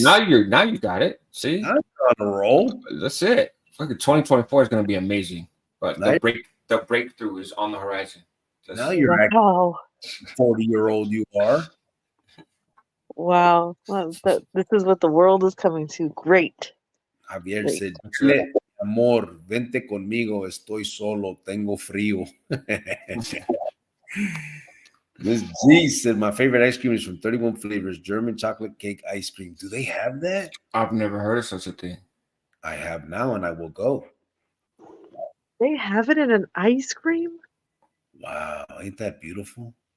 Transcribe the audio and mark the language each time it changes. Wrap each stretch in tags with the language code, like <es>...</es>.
<en>Now you got it. See? I'm on a roll. That's it. Fucking 2024 is going to be amazing. But the breakthrough is on the horizon. Now you're 40-year-old you are. Wow. Well, this is what the world is coming to. Great.</en> <es>Javier</es> <en>said,</en> <es>amor, vente conmigo, estoy solo, tengo frío.</es> <en>Miss G said, my favorite ice cream is from 31 Flavors, German chocolate cake ice cream. Do they have that? I've never heard of such a thing. I have now, and I will go. They have it in an ice cream? Wow, ain't that beautiful?</en>